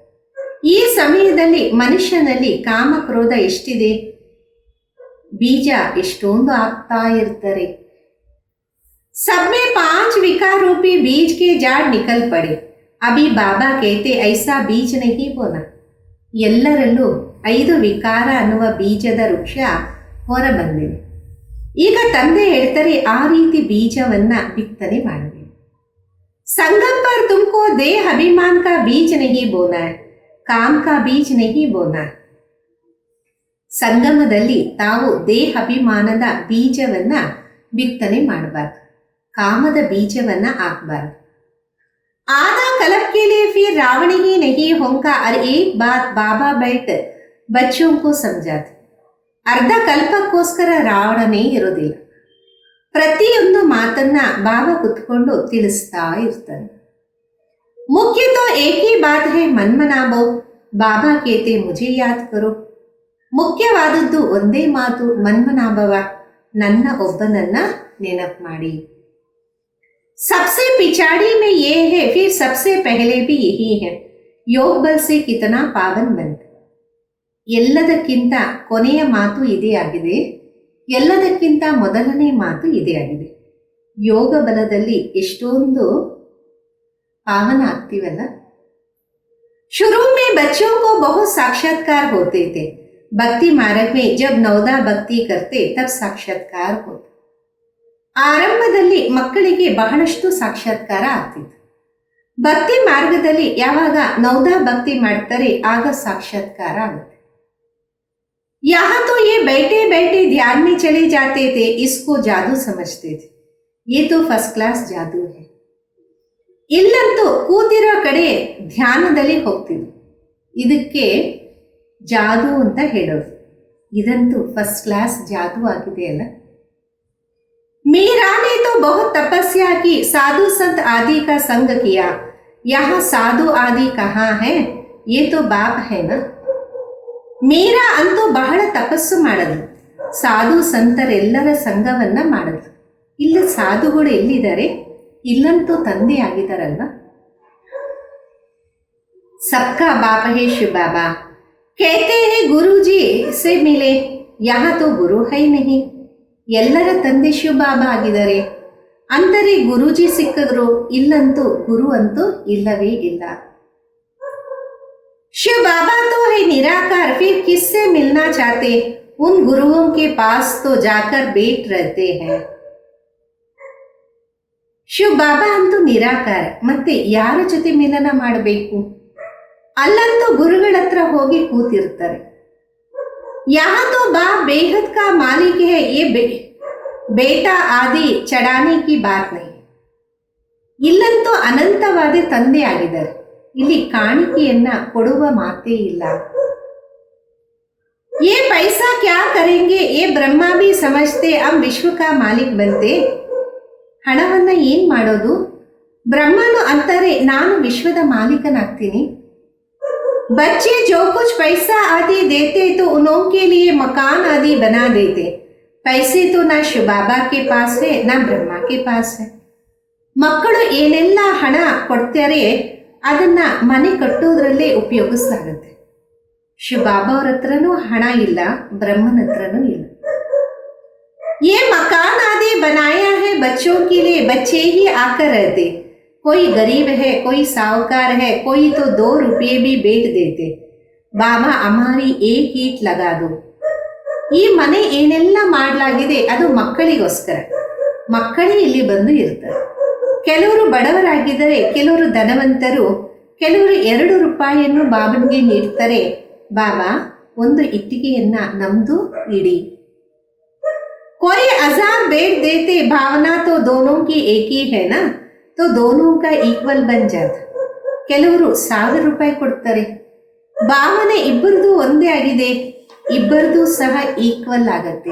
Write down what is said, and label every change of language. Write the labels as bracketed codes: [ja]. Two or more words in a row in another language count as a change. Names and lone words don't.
[kn] ಈ ಸಮಯದಲ್ಲಿ ಮನುಷ್ಯನಲ್ಲಿ ಕಾಮ ಕ್ರೋಧ ಎಷ್ಟಿದೆ, ಬೀಜ ಎಷ್ಟೊಂದು ಆಗ್ತಾ ಇರ್ತಾರೆ. [hi] सब में 5 विकार रूपी बीज के जाड़ निकल पड़े. अभी बाबा कहते ऐसा बीज नहीं बोना. [kn] ಎಲ್ಲರಲ್ಲೂ 5 ವಿಕಾರ ಅನ್ನುವ ಬೀಜದ ವೃಕ್ಷ ಹೊರ ಬಂದಿದೆ. ಈಗ ತಂದೆ ಹೇಳ್ತಾರೆ ಆ ರೀತಿ ಬೀಜವನ್ನ ಬಿತ್ತನೆ ಮಾಡಬೇಕು. [hi] संगम पर तुमको देह अभिमान का बीज नहीं बोना है, काम का बीज नहीं बोना. [kn] ಸಂಗಮದಲ್ಲಿ ತಾವು ದೇಹ ಅಭಿಮಾನದ ಬೀಜವನ್ನ ಬಿತ್ತನೆ ಮಾಡಬಾರ್ದು, ಕಾಮದ ಬೀಜವನ್ನ ಹಾಕಬಾರ್ದು. [hi] आधा कल्प के लिए फिर रावण ही नहीं होगा. और एक बात बाबा बैठ बच्चों को समझाते, [kn] ಅರ್ಧ ಕಲ್ಪಕ್ಕೋಸ್ಕರ ರಾವಣನೇ ಇರೋದಿಲ್ಲ. ಪ್ರತಿಯೊಂದು ಮಾತನ್ನ ಬಾಬಾ ಕುತ್ಕೊಂಡು ತಿಳಿಸ್ತಾ ಇರ್ತಾನೆ. [hi] मुख्य तो एक ही बात है मनमनाभव, बाबा कहते मुझे याद करो. [kn] ಮುಖ್ಯವಾದದ್ದು ಒಂದೇ ಮಾತು, ಮನ್ಮನಾಭವ, ನನ್ನ ಒಬ್ಬನನ್ನ ನೆನಪು ಮಾಡಿ. [hi] सबसे पिछाड़ी में ये है, फिर सबसे पहले भी यही है. योग बल से कितना पावन बनते. [kn] ಎಲ್ಲದಕ್ಕಿಂತ ಕೊನೆಯ ಮಾತು ಇದೇ ಆಗಿದೆ, ಎಲ್ಲದಕ್ಕಿಂತ ಮೊದಲನೇ ಮಾತು ಇದೇ ಆಗಿದೆ. ಯೋಗ ಬಲದಲ್ಲಿ ಎಷ್ಟೊಂದು ಪಾವನ ಆಗ್ತೀವಲ್ಲ. [hi] शुरू में बच्चों को बहुत साक्षात्कार होते थे. भक्ति मार्ग में जब 9दा भक्ति करते तब साक्षात्कार होते. [kn] ಆರಂಭದಲ್ಲಿ ಮಕ್ಕಳಿಗೆ ಬಹಳಷ್ಟು ಸಾಕ್ಷಾತ್ಕಾರ ಆಗ್ತಿತ್ತು. ಭಕ್ತಿ ಮಾರ್ಗದಲ್ಲಿ ಯಾವಾಗ 9दा ಭಕ್ತಿ ಮಾಡ್ತಾರೆ ಆಗ ಸಾಕ್ಷಾತ್ಕಾರ ಆಗುತ್ತೆ. [hi] यहाँ तो ये बैठे बैठे ध्यान में चले जाते थे, इसको जादू समझते थे. ये तो [en] first class [hi] जादू है. [kn] ಇಲ್ಲಂತೂ ಕೂತಿರೋ ಕಡೆ ಧ್ಯಾನದಲ್ಲಿ ಹೋಗ್ತಿದ್ರು, ಇದಕ್ಕೆ ಜಾದೂ ಅಂತ ಹೇಳೋದು. ಇದಂತೂ [en] ಫಸ್ಟ್ ಕ್ಲಾಸ್ [kn] ಜಾದೂ ಆಗಿದೆ ಅಲ್ಲ. [hi] मीरा ने तो बहुत तपस्या की, साधु संत आदि का संग किया. यहाँ साधु आदि कहाँ है, ये तो बाप है ना. [kn] ಮೀರಾ ಅಂತೂ ಬಹಳ ತಪಸ್ಸು ಮಾಡಿದ್ರು, ಸಾಧು ಸಂತರೆಲ್ಲರ ಸಂಘವನ್ನ ಮಾಡಿದ್ರು. ಇಲ್ಲಿ ಸಾಧುಗಳು ಎಲ್ಲಿದ್ದಾರೆ, ಇಲ್ಲಂತೂ ತಂದೆ ಆಗಿದಾರಲ್ವ. [hi] सबका बाप है शिव बाबा, कहते हैं गुरुजी से मिले, यहाँ तो गुरु है नहीं. [kn] ಎಲ್ಲರ ತಂದೆ ಶಿವ ಬಾಬಾ ಆಗಿದ್ದಾರೆ ಅಂದರೆ ಗುರುಜಿ ಸಿಕ್ಕಿದ್ರು, ಇಲ್ಲಂತೂ ಗುರು ಅಂತೂ ಇಲ್ಲವೇ ಇಲ್ಲ. [hi] शिव बाबा तो है निराकार, फिर किससे मिलना चाहते, उन गुरुओं के पास तो जाकर बैठ रहते हैं. [kn] ಶಿವ ಬಾಬಾ ಅಂತೂ ನಿರಾಕಾರ, ಮತ್ತೆ ಯಾರ ಜೊತೆ ಮಿಲನ ಮಾಡಬೇಕು, ಅಲ್ಲಂತೂ ಗುರುಗಳ ಹತ್ರ ಹೋಗಿ ಕೂತಿರ್ತಾರೆ. [hi] यहाँ तो बाप बेहद का मालिक है, ये बेटा आदि चढ़ाने की बात नहीं. [kn] ಇಲ್ಲಂತೂ ಅನಂತವಾದ ತಂದೆ ಆಗಿದ್ದಾರೆ, ಇಲ್ಲಿ ಕಾಣಿಕೆಯನ್ನ ಕೊಡುವ ಮಾತೇ ಇಲ್ಲ. [hi] ये पैसा क्या करेंगे, ये ब्रह्मा भी समझते हम विश्व का मालिक बनते. [kn] ಹಣವನ್ನ ಏನ್ ಮಾಡೋದು, ಬ್ರಹ್ಮನು ಅಂತಾರೆ ನಾನು ವಿಶ್ವದ ಮಾಲೀಕನಾಗ್ತೀನಿ. [hi] बच्चे जो कुछ पैसा आदि देते तो उन्हों के लिए मकान आदि बना देते. पैसे तो ना शिव बाबा के पास है ना ಬ್ರಹ್ಮ के पास है. [kn] ಮಕ್ಕಳು ಏನೆಲ್ಲ ಹಣ ಕೊಡ್ತಾರೆ ಅದನ್ನ ಮನೆ ಕಟ್ಟೋದ್ರಲ್ಲೇ ಉಪಯೋಗಿಸಲಾಗುತ್ತೆ. ಶಿವ ಬಾಬಾ ಅವ್ರ ಹತ್ರನೂ ಹಣ ಇಲ್ಲ, ಬ್ರಹ್ಮನ ಹತ್ರನೂ ಇಲ್ಲ. [hi] ये मकान आदि बनाया है बच्चों के लिए, बच्चे ही आकर रहते. कोई गरीब है, कोई साहूकार है, कोई तो 2 रुपये भी बेच देते. बाबा हमारी एक ईट लगा दो. [kn] ಈ ಮನೆ ಏನೆಲ್ಲ ಮಾಡಲಾಗಿದೆ ಅದು ಮಕ್ಕಳಿಗೋಸ್ಕರ. ಮಕ್ಕಳೇ ಇಲ್ಲಿ ಬಂದು ಇರ್ತಾರೆ. ಕೆಲವರು ಬಡವರಾಗಿದ್ದರೆ, ಕೆಲವರು ಧನವಂತರು, ಕೆಲವರು 2 ರೂಪಾಯಿಯನ್ನು ಬಾಬನಿಗೆ ನೀಡ್ತಾರೆ. ಬಾಬಾ ಒಂದು ಇಟ್ಟಿಗೆಯನ್ನ ನಮ್ದು ಇಡಿ. [hi] कोई 1000 बेच देते, भावना तो दोनों की एक ही है ना, तो दोनों का ಈಕ್ವಲ್ बन जाता. [kn] ಕೆಲವರು 1000 ರೂಪಾಯಿ ಕೊಡ್ತಾರೆ, ಭಾವನೆ ಇಬ್ಬರದು ಒಂದೇ ಆಗಿದೆ, ಇಬ್ಬರದು ಸಹ ಈಕ್ವಲ್ ಆಗತ್ತೆ.